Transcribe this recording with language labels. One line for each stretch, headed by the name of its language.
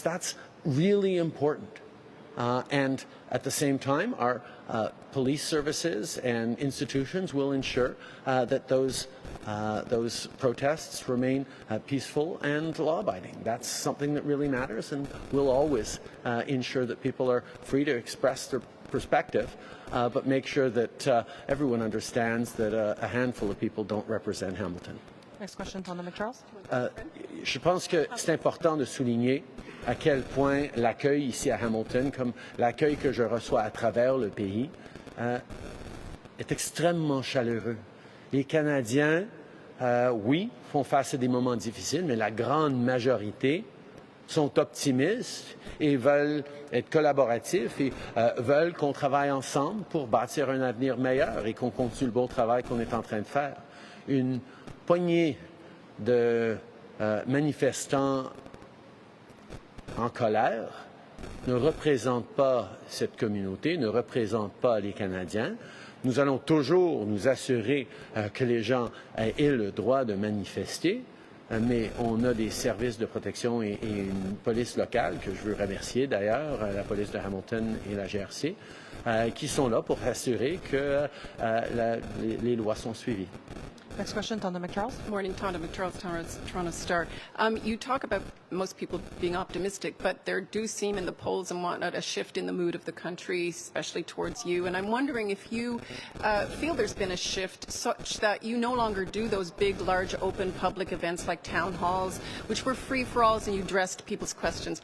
English: That's really important. And at the same time, our police services and institutions will ensure that those protests remain peaceful and law-abiding. That's something that really matters, and we'll always ensure that people are free to express their perspective, but make sure that everyone understands that a handful of people don't represent Hamilton. Next question, Tonda McCharles.
French: Je pense que c'est important de souligner à quel point l'accueil ici à Hamilton, comme l'accueil que je reçois à travers le pays, est extrêmement chaleureux. Les Canadiens, oui, font face à des moments difficiles, mais la grande majorité sont optimistes et veulent être collaboratifs et veulent qu'on travaille ensemble pour bâtir un avenir meilleur et qu'on continue le beau travail qu'on est en train de faire. Une poignée de manifestants en colère ne représente pas cette communauté, ne représente pas les Canadiens. Nous allons toujours nous assurer que les gens aient le droit de manifester, mais on a des services de protection et une police locale, que je veux remercier d'ailleurs, la police de Hamilton et la GRC, qui sont là pour assurer que les lois sont suivies.
English: Next question, Tonda McCharles. Morning, Tonda McCharles, Toronto Star. You talk about most people being optimistic, but there do seem in the polls and whatnot a shift in the mood of the country, especially towards you. And I'm wondering if you feel there's been a shift such that you no longer do those big, large, open public events like town halls, which were free-for-alls and you addressed people's questions.